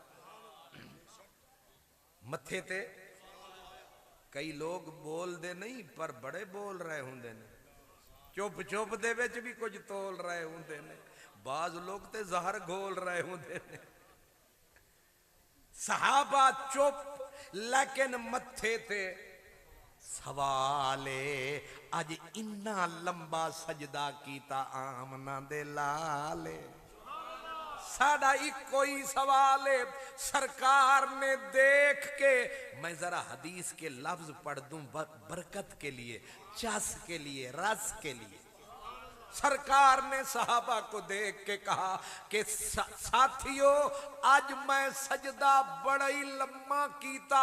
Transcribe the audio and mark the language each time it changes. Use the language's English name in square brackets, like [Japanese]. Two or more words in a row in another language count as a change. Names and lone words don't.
[Punjabi] متھے تے کئی لوگ بول دے نہیں پر بڑے بول رہے ہوندے نے، چپ چپ دے وچ بھی کچھ تول رہے ہوندے نے. بعض لوگ تے زہر گھول رہے ہوندے نے. صحابہ چپ لیکن متھے تے سوالے. اج اتنا لمبا سجدہ کیتا آمنہ دے لالے. ساڑھا ایک کوئی سوال ہے. سرکار نے دیکھ کے، میں ذرا حدیث کے لفظ پڑھ دوں برکت کے لیے، چس کے لیے، رس کے لیے. سرکار نے صحابہ کو دیکھ کے کہا کہ ساتھیو آج میں سجدہ بڑا ہی لمبا کیتا.